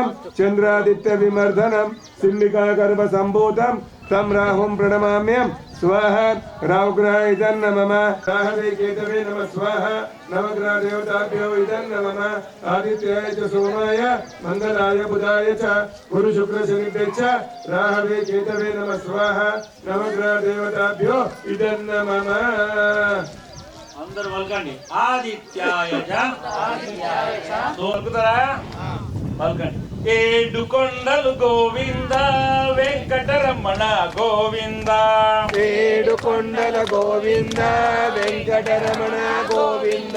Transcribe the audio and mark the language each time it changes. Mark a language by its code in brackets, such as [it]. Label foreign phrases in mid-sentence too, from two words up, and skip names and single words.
[sa] चन्द्रादित्यविमर्दनं सिंहिकागर्भसम्भूतं तं राहुं प्रणमाम्यं स्वाहा राहुग्रहाय नमः राहवे केतवे नमः स्वाहा नवग्रह देवताभ्यो इदं नमः आदित्याय च सोमाय मंगलाय बुधाय च गुरु शुक्र शनिभ्य च राहवे केतवे नमः स्वाहा नवग्रह देवताभ्यो इदं नमः [te] అందరూ పలకండి ఆదిత్యాయ దొరుకుతారా పలకండి ఏడు కొండలు గోవింద వెంకటరమణ గోవింద ఏడు కొండల గోవింద వెంకటరమణ గోవింద